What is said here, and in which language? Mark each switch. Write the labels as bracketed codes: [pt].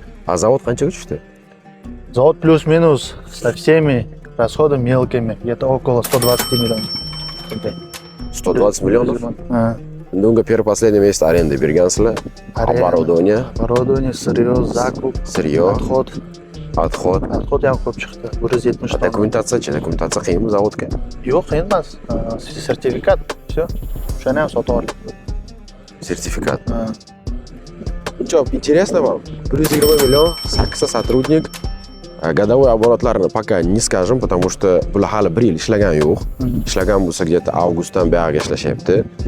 [uz] А завод qanchaga tushdi? [ru] Завод плюс-минус со всеми расходами мелкими где-то около 120 миллионов. [uz] 120 millionов. Endi unga [ru] первый-последний месяц аренда [uz] bergansizlar. [ru] Оборудование, сырье, закуп, [uz] siryo, [ru] отход. отход. [uz] Отход ham ko'p chiqdi. 170 ton. Dokumentatsiya qiyinmi zavodga? Yo'q, qiyin emas. Sertifikat. [ru] Всё. [uz] O'shani ham sotib oldik. [ru] Sertifikat. Ничего, интересно вам? [uz] 120 million, 8 ta сотрудник. [ru] Годовой оборотlarni пока не скажем, потому что [uz] bular hali 1 yil ishlagan yo'q. Ishlagan bo'lsa где-то avgustdan buyog'iga ishlashyapti.